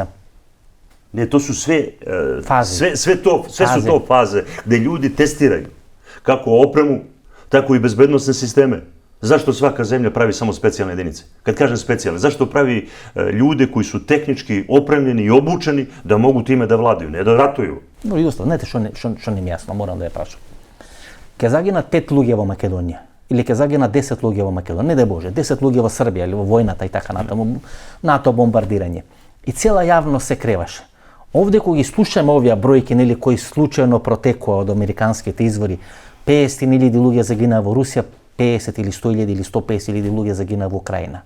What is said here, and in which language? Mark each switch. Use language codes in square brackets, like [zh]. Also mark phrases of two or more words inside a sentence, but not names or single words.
[sr] Ne, to su sve su to faze gde ljudi testiraju kako opremu, tako i bezbednosne sisteme. Zašto svaka zemlja pravi samo specijalne jedinice? Kad kažem specijalne, zašto pravi ljude koji su tehnički opremljeni i obučeni da mogu time da vladaju, ne da ratuju? No, [mk] Justo, знаете што не ми јасно, морам да ја прашам. Ке загинат 5 луѓе во Македонија. ili ќе загина 10 луѓе во Македонија, не дај Боже, 10 луѓе во Србија или во војната и така натаму, НАТО бомбардирање. И цела јавност се креваше. Овде кога ги слушаме овие бројки, нели, кои случајно протекува од американските извори, 50.000 луѓе загинаа во Русија, 50 или 100.000 или 150.000 луѓе загинаа во Украина.